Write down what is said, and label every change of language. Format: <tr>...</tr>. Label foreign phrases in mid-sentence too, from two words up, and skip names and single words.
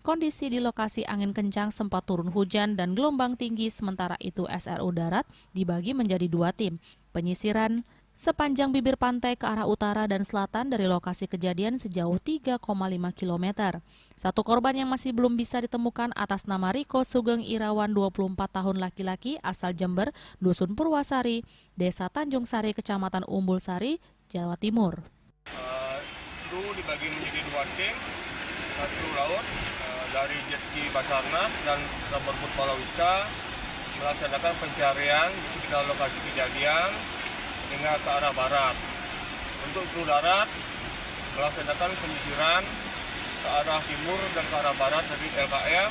<id>Kondisi di lokasi angin kencang, sempat turun hujan dan gelombang tinggi, sementara itu SRU Darat dibagi menjadi 2 tim. Penyisiran sepanjang bibir pantai ke arah utara dan selatan dari lokasi kejadian sejauh 3,5 km. Satu korban yang masih belum bisa ditemukan atas nama Riko Sugeng Irawan, 24 tahun, laki-laki, asal Jember, Dusun Purwasari, Desa Tanjung Sari, Kecamatan Umbul Sari, Jawa Timur. SRU dibagi menjadi 2 tim, SRU Laut dari</id> <en>jet ski</en> <id>Basarnas dan</id> <en>rubber boat</en> <id>Palawista melaksanakan pencarian di sekitar lokasi kejadian hingga ke arah barat. Untuk SRU Darat melaksanakan penyisiran ke arah timur dan ke arah barat dari LKM.</id>